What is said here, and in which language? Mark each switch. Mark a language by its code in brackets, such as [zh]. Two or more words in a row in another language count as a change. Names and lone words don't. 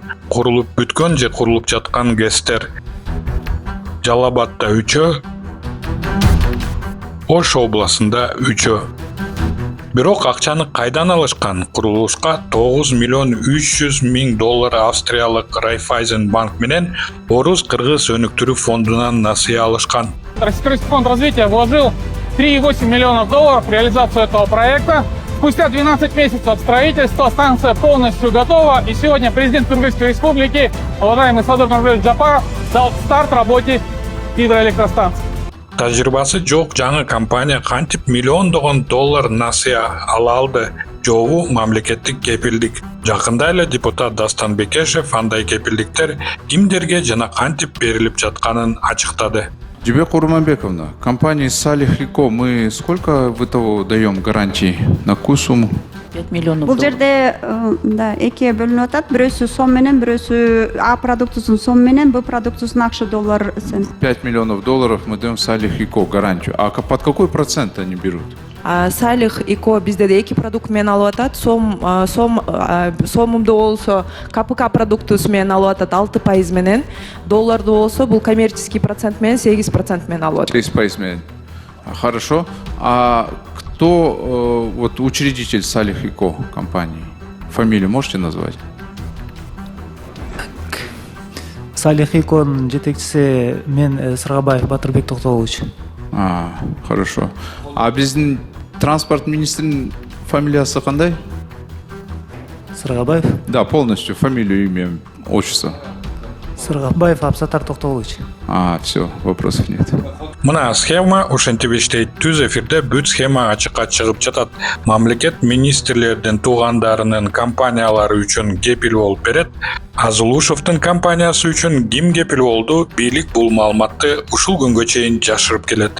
[ky] Курулуп бүткөн же курулуп жаткан ГЭСтер Жалал Абадда 3, Ош областында 3. Бирок акчаны кайдан алышкан? Курулушка 9 миллион 300 миң доллар австриялык Райфайзен банк менен Орус Кыргыз өнүктүрүү фондунан насыя алышкан. [ru] Российский фонд развития вложил 3,8 миллионов долларов в реализацию этого проекта. Спустя 12 месяцев строительства станция полностью готова, и сегодня президент Кыргызской республики, уважаемый Садыр Нурбек Жапаров, дал старт работе гидроэлектростанции. [ky] Тажрыйбасы жок жаңы компания кантип миллиондогон доллар насыя ала алды? Жогу мамлекеттик кепилдик. Жакында эле депутат Дастан Бекешев андай кепилдиктер кимдерге жана кантип берилип жатканын ачыктады. Жибек Курманбековна, [ru] компании Салих Ико мы сколько ВТО даем гарантии? На какую сумму? 5 миллионов [ky] Бул [ru] долларов. [ky] жерде экиге бөлүнүп атат. Бирөөсү сом менен, бирөөсү А продуктусунун сом менен, Б продуктусунун акча доллар. [ru] 5 миллионов долларов мы даем Салих Ико гарантию. А под какой процент они берут? [ky] Салих Ико бизде эки продукт менен алып атат. Сомумду болсо КПК продуктусу менен алып атат 6% менен. Долларды болсо бул [ru] коммерческий процент [ky] менен 8% менен алып атат. 6% менен. [ru] Хорошо. А кто вот учредитель Салих Ико компании? Фамилию можете назвать? [ky] Салих Иконун жетекчиси мен Сыргабаев Батырбек Токтогулович. [ru] Хорошо. [ky] А биздин транспорт министринин фамилиясы кандай? Сыргабаев? [ru] Да, полностью фамилию, имя, отчество. Сыргабаев Абсатар Токтогулович. Все, вопросов нет. [ky] Мына схема ушинтип иштейт. Түз эфирде бүт схема ачыкка чыгып жатат. Мамлекет министрлердин туугандарынын компаниялары үчүн кепил болуп берет. А Зулушевдин компаниясы үчүн ким кепил болду? Бийлик бул маалыматты ушул күнгө чейин жашырып келет.